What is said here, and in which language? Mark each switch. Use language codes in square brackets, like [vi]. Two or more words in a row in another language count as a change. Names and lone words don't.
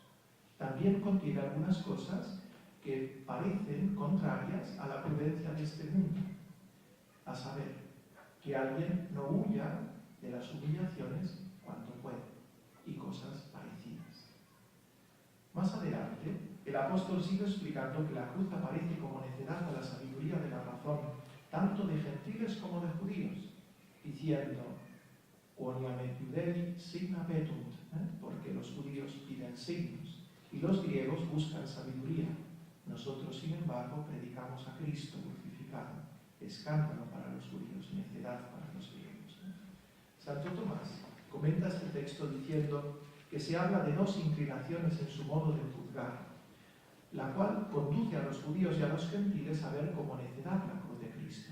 [es] También contiene algunas cosas que parecen contrarias a la prudencia de este mundo, a saber, que alguien no huya de las humillaciones cuanto puede, y cosas parecidas. Más adelante, el apóstol sigue explicando que la cruz aparece como necedad a la sabiduría de la razón, tanto de gentiles como de judíos, diciendo: [la] quoniam iudei signa petunt, [es] porque los judíos piden signos, y los griegos buscan sabiduría. Nosotros, sin embargo, predicamos a Cristo crucificado, escándalo para los judíos, necedad para los griegos. Santo Tomás comenta este texto diciendo que se habla de dos inclinaciones en su modo de juzgar, la cual conduce a los judíos y a los gentiles a ver como necedad la cruz de Cristo.